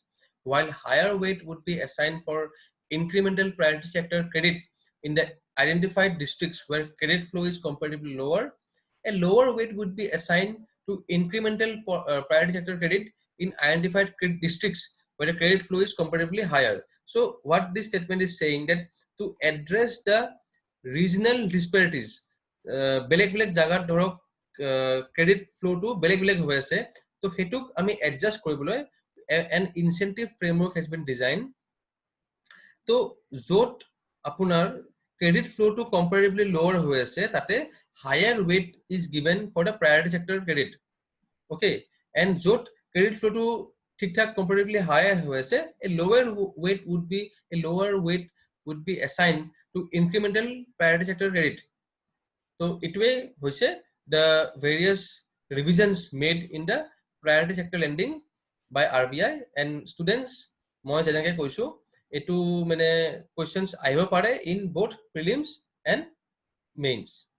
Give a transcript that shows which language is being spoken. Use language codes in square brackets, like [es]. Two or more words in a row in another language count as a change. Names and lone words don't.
[en] While higher weight would be assigned for incremental priority sector credit in the identified districts where credit flow is comparatively lower, a lower weight would be assigned to incremental priority sector credit in identified districts where the credit flow is comparatively higher. So what this statement is saying that to address the regional disparities, [as] বেলেগ বেলেগ জাগাত ধৰক [en] credit flow [as] বেলেগ বেলেগ হৈ আছে, তো হেতুক আমি এডজাস্ট কৰিবলৈ [en] an incentive framework has been designed. [as] তো য'ত আপোনাৰ [en] credit flow comparatively lower [as] হৈ আছে তাতে [en] higher weight is given for the priority sector credit. Okay, and য'ত credit ফ্লোটো [as] ঠিক ঠাক [en] comparatively higher [as] হৈ আছে, [en] a lower weight would be assigned to incremental priority sector credit. So [as] এইটোৱে হৈছে [en] the various revisions made in the priority sector lending by RBI and students [as] মই যেনেকৈ কৈছো এইটো মানে [en] questions [as] আহিব পাৰে [en] in both prelims and mains.